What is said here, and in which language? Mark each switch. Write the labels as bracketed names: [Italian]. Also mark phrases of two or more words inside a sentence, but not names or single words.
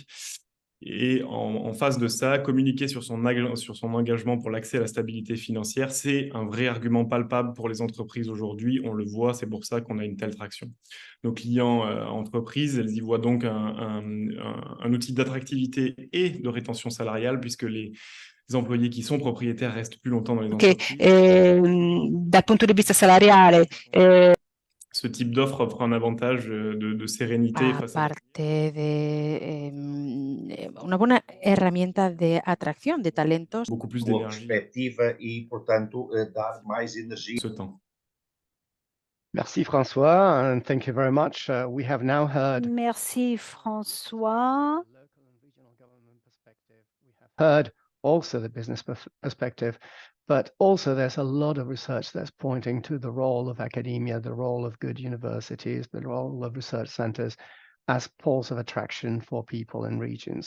[French] Et en face de ça, communiquer sur son engagement pour l'accès à la stabilité financière, c'est un vrai argument palpable pour les entreprises aujourd'hui. On le voit, c'est pour ça qu'on a une telle traction. Nos clients entreprises, elles y voient donc un outil d'attractivité et de rétention salariale, puisque les employés qui sont propriétaires restent plus longtemps dans les entreprises. [Italian] Dal punto di vista salariale, [French] ce type d'offre offre un avantage de sérénité face à... [Spanish] una buena herramienta de atracción de talentos. [French] Beaucoup plus d'énergie. Ce temps. Merci François, [English] and thank you very much. We have now heard. [French] Merci François. [English] Local and regional government perspective. We have heard also the business perspective, but also there's a lot of research that's pointing to the role of academia, the role of good universities, the role of research centers as poles of attraction for people in regions.